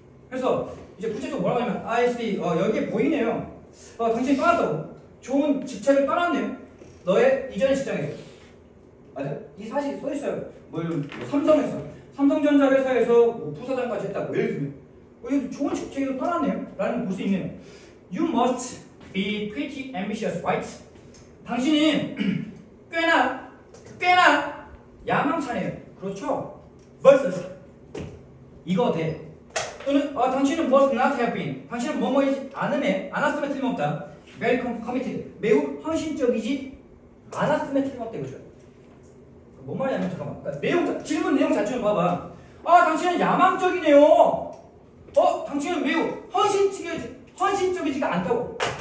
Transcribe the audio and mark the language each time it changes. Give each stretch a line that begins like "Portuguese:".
Korean: 그래서 이제 구체적으로 뭐라고 하냐면 IC 여기에 보이네요. 당신이 떠났다고. 좋은 직책을 떠났네요. 너의 이전의 직장에서. 맞아? 이 사실이 써있어요. 삼성에서 삼성전자 회사에서 부사장까지 했다고. 예를 들면 여기 좋은 직책에서 떠났네요 라는 볼 수 있네요.
English: You must be pretty ambitious, right?
Korean: 당신이 꽤나 야망차네요. 그렇죠? versus 이거 돼. 또는 당신은
English: must not have been.
Korean: 당신은 뭐뭐이지 않았으면 틀림없다.
English: very committed.
Korean: 매우 헌신적이지 않았으면 틀림없다 이거죠. 뭔 말이냐면 잠깐만. 그러니까 질문 내용 자체를 봐봐. 당신은 야망적이네요. 당신은 매우 헌신적이지가 않다고.